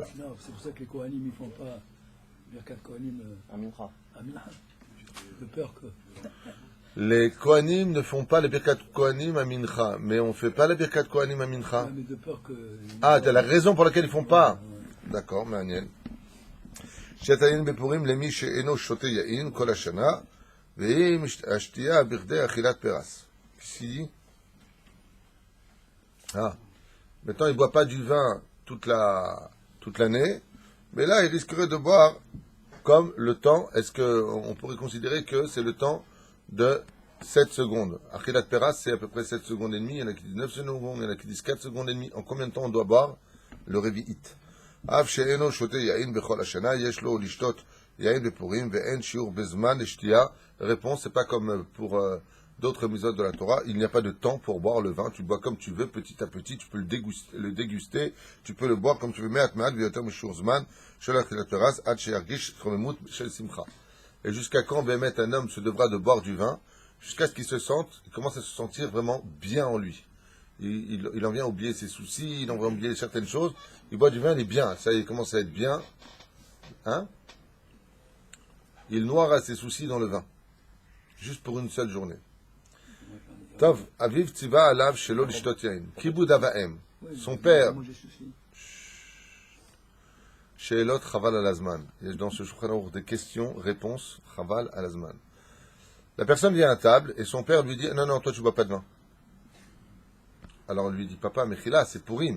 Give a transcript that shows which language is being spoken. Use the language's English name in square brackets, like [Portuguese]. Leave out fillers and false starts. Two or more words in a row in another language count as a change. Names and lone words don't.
[French] Non, c'est pour ça que les Kohanim ne font pas [Hebrew] ברכת כהנים [French] Un mincha. à Mincha. De peur que. Les Kohanim ne font pas les [Hebrew] ברכת כהנים [French] à Mincha, mais on ne fait pas les [Hebrew] ברכת כהנים [French] à Mincha. Mais de peur que. Ah, t'as la raison pour laquelle ils ne font pas. D'accord, [Hebrew] מעניין. שתיין בפורים למי שאינו שותה יין כל השנה, והיא השתייה בכדי אכילת פרס. [French] Ici. Ah. Maintenant, il ne boit pas du vin toute l'année, mais là, il risquerait de boire comme le temps. Est-ce qu'on pourrait considérer que c'est le temps de 7 secondes? [Hebrew] אכילת פרס, [French] c'est à peu près 7 secondes et demie. Il y en a qui disent 9 secondes, il y en a qui disent 4 secondes et demie. En combien de temps on doit boire le révi'it? [Hebrew] אף שאינו שותה יין בכל השנה, יש לו לשתות יין בפורים, ואין שיעור בזמן לשתייה. [French] Réponse, c'est pas comme pour d'autres mitzvot de la Torah, il n'y a pas de temps pour boire le vin, tu bois comme tu veux, petit à petit, tu peux le déguster, tu peux le boire comme tu veux, [Hebrew] מעט מעט ויותר משיעור זמן של אכילת פרס, עד שירגיש התרוממות של שמחה. [French] Et jusqu'à quand, bémet, un homme se devra de boire du vin, jusqu'à ce qu'il se sente, il commence à se sentir vraiment bien en lui. Il en vient à oublier ses soucis, il en vient à oublier certaines choses, il boit du vin, il est bien, ça il commence à être bien, hein? Il noiera ses soucis dans le vin, juste pour une seule journée. [Hebrew] טוב אביו ציווה עליו שלא לשתות יין. כיבוד אב ואם. [French] Son père. [Hebrew] שאלות חבל על הזמן. [French] Il y a dans ce Shulchan Aruch des questions, réponses, [Hebrew] חבל על הזמן. [French] La personne vient à table et son père lui dit non, non, toi tu bois pas de vin. Alors on lui dit papa, mais là c'est Purim.